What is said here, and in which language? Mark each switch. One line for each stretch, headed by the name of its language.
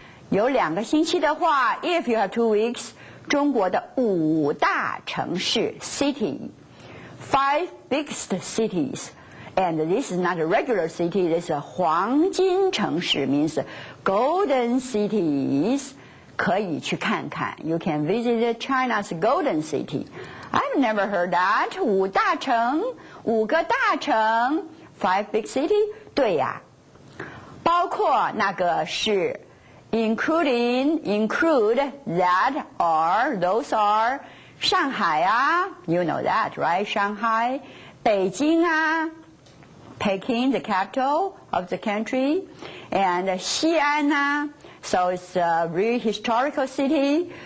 Chinese: 有2个星期的话
English: ，if you have 2 weeks，
Chinese: 中国的5大城市
English: city， 5 biggest cities。And this is not a regular city, this is a
Chinese: 黄金城市
English: means golden cities.
Chinese: 可以去看看
English: You can visit China's golden city. I've never heard that.
Chinese: 5大城，5个大城
English: 5 big city.
Chinese: 对呀，包括那个是
English: include that or those are
Chinese: 上海啊
English: You know that, right? 上海，北京啊Peking, the capital of the country, and 西安啊 so it's a really historical city.